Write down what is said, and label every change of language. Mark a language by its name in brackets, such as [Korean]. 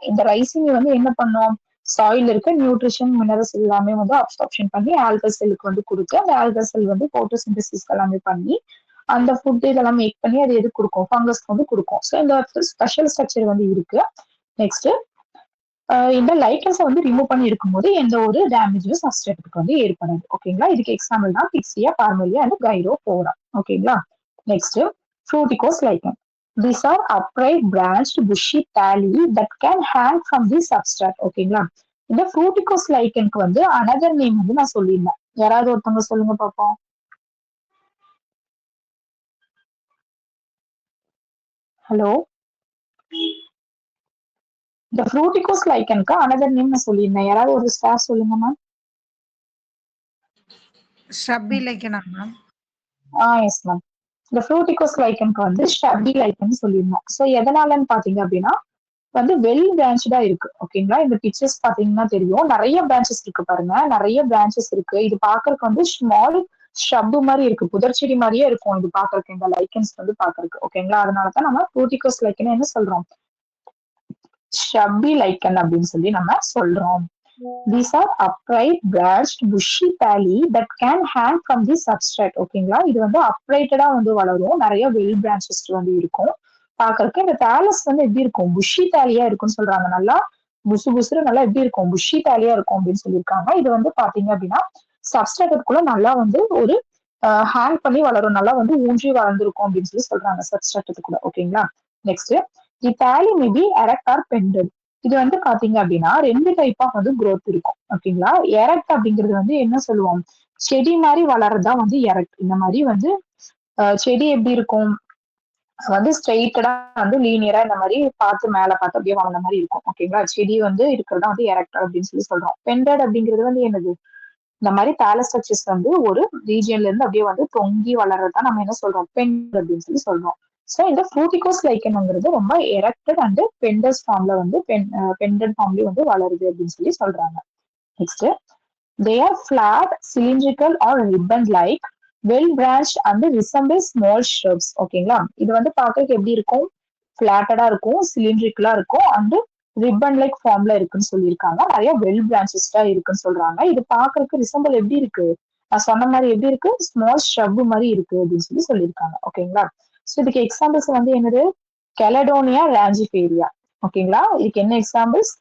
[Tamil] இந்த ரைசினி வந்து என்ன பண்ணும்? சாயில் இருக்க நியூட்ரிஷன், மினரல்ஸ் எல்லாமே வந்து அப்சார்ப்ஷன் பண்ணி ஆல்கல் செல்லுக்கு வந்து கொடுத்து அந்த ஆல்கல் செல் வந்து போட்டோசிந்தசிஸ் எல்லாமே பண்ணி அந்த ஃபுட் இதெல்லாம் மேக் பண்ணி அது எது கொடுக்கும்? ஃபங்கஸ்க்கு வந்து கொடுக்கும். ஸோ இந்த ஸ்பெஷல் ஸ்ட்ரக்சர் வந்து இருக்கு. நெக்ஸ்ட் இந்த லைக்கன்ஸை வந்து ரிமூவ் பண்ணி இருக்கும்போது எந்த ஒரு டேமேஜும் சப்ஸ்ட்ரேட்டுக்கு வந்து ஏற்படாது. ஓகேங்களா? இதுக்கு எக்ஸாம்பிள் தான் பிக்சியா, பார்மெலியா அண்ட் கைரோபோரா. ஓகேங்களா? Next ஃப்ரூட்டிகோஸ் லைக்கன். [English] These are upright branched bushy thalli that can hang from the substrate. [Tamil] ஓகேங்களா? இந்த ஃப்ரூட்டிகோஸ் லைக்கனுக்கு வந்து அனதர் நேம் வந்து நான் சொல்லியிருந்தேன். யாராவது ஒருத்தவங்க சொல்லுங்க பாப்போம். ஹலோ, இந்த ஃப்ரூட்டிகோஸ் லைக்கனுக்கு அனதர் நேம் நான் சொல்லியிருந்தேன். யாராவது ஒரு ஸ்டார் சொல்லுங்க மேம். ஷ்ரப்பி லைக்கனா மேம்? Yes ma'am. இந்த ஃப்ரூட்டிகோஸ் லைக்கனுக்கு வந்து ஷப்பி லைக்கன் சொல்லியிருந்தோம். ஸோ எதனாலன்னு பாத்தீங்க அப்படின்னா வந்து வெல் பிரான்ச்சா இருக்கு. ஓகேங்களா? இந்த பிக்சர்ஸ் பாத்தீங்கன்னா தெரியும். நிறைய பிரான்ச்சஸ் இருக்கு பாருங்க. நிறைய பிரான்ச்சஸ் இருக்கு. இது பாக்குறதுக்கு வந்து ஸ்மால் ஷப்பு மாதிரி இருக்கு. புதர்ச்செடி மாதிரியே இருக்கும் இது பாக்குறதுக்கு. இந்த லைக்கன்ஸ் வந்து பாக்குறதுக்கு. ஓகேங்களா? அதனாலதான் நம்ம ஃப்ரூட்டிகோஸ் லைக்கன் என்ன சொல்றோம்? ஷப்பி லைக்கன் அப்படின்னு சொல்லி நம்ம சொல்றோம். [English] These are upright branched bushy thalli that can hang from the substrate. [Tamil] ஓகேங்களா? இது வந்து அப்ரைட்டடா வந்து வளரும். நிறைய வெல் பிரான்ச்சஸ் வந்து இருக்கும். பாக்குறதுக்கு இந்த தாலஸ் வந்து எப்படி இருக்கும்? புஷி தாலியா இருக்கும்னு சொல்றாங்க. நல்லா புசு புசுறு நல்லா எப்படி இருக்கும்? புஷி தாலியா இருக்கும் அப்படின்னு சொல்லியிருக்காங்க. இது வந்து பாத்தீங்க அப்படின்னா சப்ஸ்ட்ரேட்டுக்குள்ள நல்லா வந்து ஒரு ஹேங் பண்ணி வளரும். நல்லா வந்து ஊன்றி வளர்ந்துருக்கும் அப்படின்னு சொல்லி சொல்றாங்க சப்ஸ்ட்ரேட்டுக்குள்ள. ஓகேங்களா? நெக்ஸ்ட் தி தாலி மே பி எரக்ட் ஆர் பெண்டட். இது வந்து பாத்தீங்க அப்படின்னா ரெண்டு டைப்பா வந்து growth இருக்கும். ஓகேங்களா? எரக்ட் அப்படிங்கிறது வந்து என்ன சொல்லுவோம்? செடி மாதிரி வளர்றதா வந்து எரக்ட். இந்த மாதிரி வந்து செடி எப்படி இருக்கும்? வந்து ஸ்ட்ரெயிட்டடா வந்து லீனியரா இந்த மாதிரி பார்த்து மேல பார்த்து அப்படியே வளர்ந்த மாதிரி இருக்கும். ஓகேங்களா? செடி வந்து இருக்கிறதா வந்து எரக்டர் அப்படின்னு சொல்லி சொல்றோம். பெண்டட் அப்படிங்கிறது வந்து என்னது? இந்த மாதிரி தாலஸ்ட்ரக்சர்ஸ் வந்து ஒரு ரீஜியன்ல இருந்து அப்படியே வந்து தொங்கி வளர்றதா நம்ம என்ன சொல்றோம்? பெண்ட் அப்படின்னு சொல்லி சொல்றோம். ஸோ இந்த ஃப்ரூட்டிகோஸ் லைக்கன்ங்கிறது ரொம்ப எரக்டட் அண்ட் பெண்டஸ் ஃபார்ம்ல வந்து பெண்டட் ஃபார்ம்லயும் வந்து வளருது அப்படின்னு சொல்லி சொல்றாங்க. [English] Next they are flat, cylindrical or ribbon-like, well-branched and resemble small shrubs. [Tamil] ஓகேங்களா? இது வந்து பார்க்கறதுக்கு எப்படி இருக்கும்? ஃபிளாட்டடா இருக்கும், சிலிண்ட்ரிக்கலா இருக்கும் அண்ட் ரிப்பன் லைக் ஃபார்ம்ல இருக்குன்னு சொல்லியிருக்காங்க. நிறைய வெல் பிரான்ச்சஸ்டா இருக்குன்னு சொல்றாங்க. இது பார்க்கறதுக்கு ரிசம்பிள் எப்படி இருக்கு? நான் சொன்ன மாதிரி எப்படி இருக்கு? ஸ்மால் ஷ்ரப் மாதிரி இருக்கு அப்படின்னு சொல்லி சொல்லியிருக்காங்க. ஓகேங்களா? ஸோ இதுக்கு எக்ஸாம்பிள்ஸ் வந்து என்னது? கெலடோனியா ராஞ்சிஃபேரியா. ஓகேங்களா? இதுக்கு என்ன எக்ஸாம்பிள்ஸ்?